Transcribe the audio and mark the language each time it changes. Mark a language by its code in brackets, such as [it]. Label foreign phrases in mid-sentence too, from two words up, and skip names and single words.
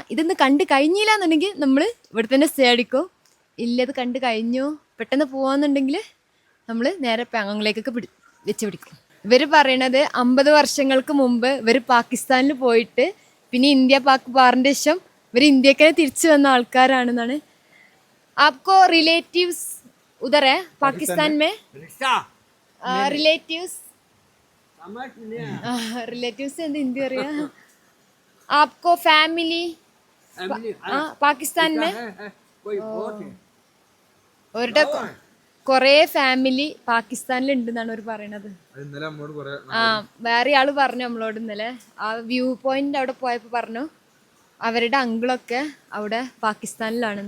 [ml] ഇതൊന്ന് കണ്ട് കഴിഞ്ഞില്ല എന്നുണ്ടെങ്കിൽ നമ്മൾ ഇവിടെ തന്നെ സ്റ്റേ അടിക്കും. ഇല്ല ഇത് കണ്ട് കഴിഞ്ഞു പെട്ടെന്ന് പോകാമെന്നുണ്ടെങ്കിൽ നമ്മൾ നേരെ പാങ്ങോങ്ങിലേക്കൊക്കെ വെച്ച് പിടിക്കും. ഇവർ പറയണത് 50 വർഷങ്ങൾക്ക് മുമ്പ് ഇവർ പാകിസ്ഥാനിൽ പോയിട്ട് പിന്നെ ഇന്ത്യ പാക് വാറിൻ്റെ ശേഷം ഇവർ ഇന്ത്യക്ക് തിരിച്ചു വന്ന ആൾക്കാരാണെന്നാണ്. [hi] आपको रिलेटिव्स उधर है पाकिस्तान में? [ml] रिलेटिव्स എന്ത് ഹിന്ദി അറിയാ? [hi] आपको फैमिली പാകിസ്ഥാൻ में? [ml] അവരുടെ കൊറേ ഫാമിലി പാകിസ്ഥാനിലുണ്ടെന്നാണ് അവർ പറയണത്. വേറെ ആള് പറഞ്ഞു നമ്മളോട് ഇന്നലെ ആ വ്യൂ പോയിന്റ് അവിടെ പോയപ്പോൾ പറഞ്ഞു അവരുടെ അങ്കിളൊക്കെ അവിടെ പാകിസ്ഥാനിലാണെന്ന്.